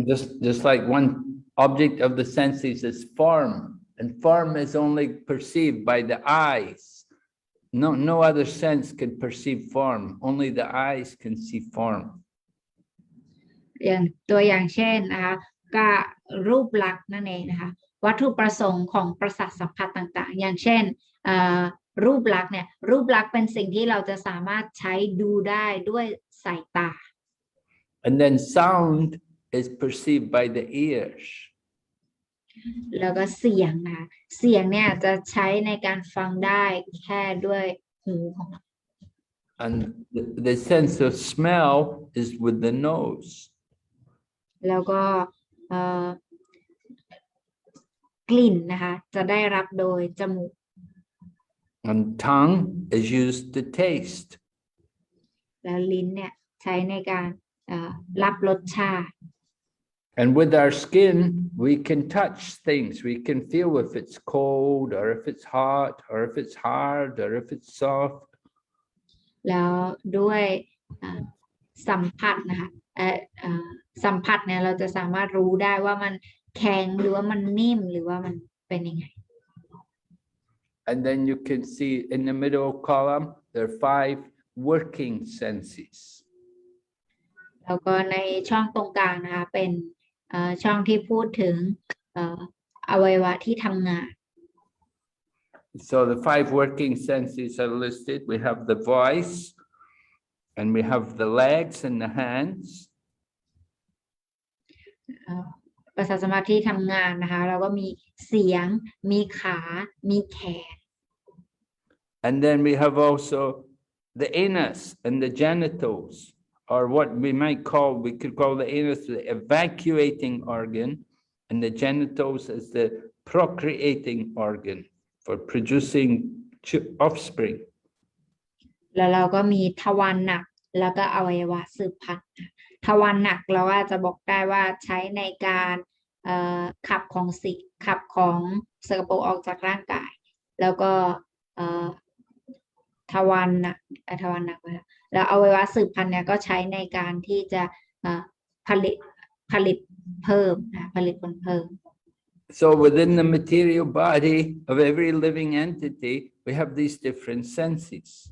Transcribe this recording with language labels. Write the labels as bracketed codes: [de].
[en] Just like one object of the senses is form, and form is only perceived by the eyes. No other sense can perceive form. Only the eyes can see form. [th] อย่างตัวอย่างเช่นนะคะก็รูปลักษณ์นั่นเองนะคะวัตถุประสงค์ของประสาทสัมผัสต่างๆอย่างเช่นรูปลักษณ์เนี่ยรูปลักษณ์เป็นสิ่งที่เราจะสามารถใช้ดูได้ด้วยสายตา [en] And then sound is perceived by the ears. [th] แล้วก็เสียงนะคะเสียงเนี่ยจะใช้ในการฟังได้แค่ด้วยหูของเรา [en] And the sense of smell is with the nose. [th] แล้วก็กลิ่นนะคะจะได้รับโดยจมูก [en] And tongue is used to taste. [th] แล้วลิ้นเนี่ยใช้ในการรับรสชาติ [en] And with our skin, we can touch things. We can feel if it's cold or if it's hot or if it's hard or if it's soft. [th] แล้วด้วยสัมผัสนะคะสัมผัสเนี่ยเราจะสามารถรู้ได้ว่ามันแข็งหรือว่ามันนิ่มหรือว่ามันเป็นยังไง [en] And then you can see in the middle column, there are 5 working senses. [th] แล้วก็ในช่องตรงกลางนะคะเป็นช่องที่พูดถึงอวัยวะที่ทำงาน [en] So the 5 working senses are listed. We have the voice, and we have the legs and the hands. [th] ประสาทสัมผัสที่ทำงานนะคะเราก็มีเสียงมีขามีแขน [en] And then we have also the anus and the genitals, or what we could call the anus the evacuating organ, and the genitals as the procreating organ for producing offspring. [th] แล้วเราก็มีทวารหนักแล้วก็อวัยวะสืบพันธุ์ทวารหนักเราอาจจะบอกได้ว่าใช้ในการขับของสกปรกออกจากร่างกายแล้วก็ทวารหนักแล้วอวัยวะสืบพันธุ์เนี่ยก็ใช้ในการที่จะผลิตเพิ่มผลิตผลเพิ่ม [en] So within the material body of every living entity, we have these different senses.